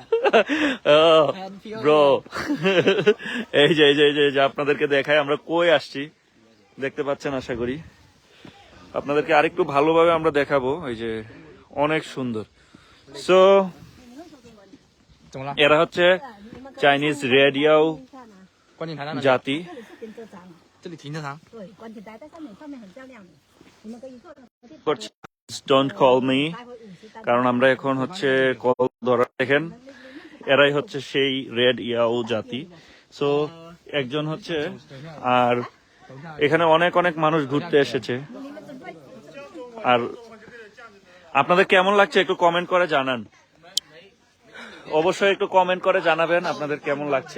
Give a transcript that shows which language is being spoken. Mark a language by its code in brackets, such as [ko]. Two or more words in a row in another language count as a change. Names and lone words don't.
[bn] ব্রো, এই যে এই যে এই যে এই যে আপনাদেরকে দেখায় আমরা কই আসছি, দেখতে পাচ্ছেন আশা করি। আপনাদেরকে আরেকটু ভালোভাবে আমরা দেখাবো। এই যে অনেক সুন্দর। সো এরা হচ্ছে চাইনিজ রেড ইয়াও [zh] 观景台在哪里？ [bn] জাতি। [zh] 这里停车场。对，观景台在上面很漂亮的，你们可以坐。 [en] don't call me, [bn] কারণ আমরা এখন হচ্ছে কল ধরা। দেখেন এরাই হচ্ছে সেই রেড ইয়াও জাতি। সো একজন হচ্ছে, আর এখানে অনেক অনেক মানুষ ঘুরতে এসেছে। আর আপনাদের কেমন লাগছে একটু কমেন্ট করে জানান, অবশ্যই একটু কমেন্ট করে জানাবেন আপনাদের কেমন লাগছে।